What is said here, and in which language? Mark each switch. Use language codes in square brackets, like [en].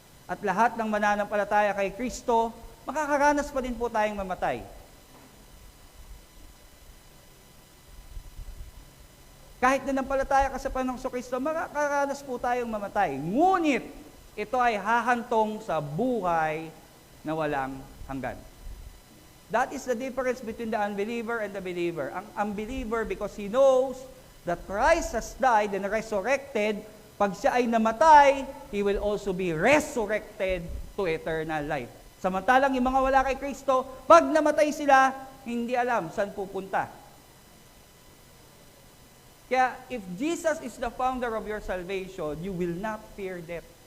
[tl] At lahat ng mananampalataya kay Kristo, makakaranas pa din po tayong mamatay. Kahit nanampalataya ka sa Panginoong Jesucristo, makakaranas po tayong mamatay. Ngunit, ito ay hahantong sa buhay na walang hanggan. [en] That is the difference between the unbeliever and the believer. [tl] Ang unbeliever, [en] because he knows that Christ has died and resurrected, [tl] pag siya ay namatay, [en] he will also be resurrected to eternal life. [tl] Samantalang yung mga wala kay Kristo, pag namatay sila, hindi alam saan pupunta. [en] Kaya, if Jesus is the founder of your salvation, you will not fear death.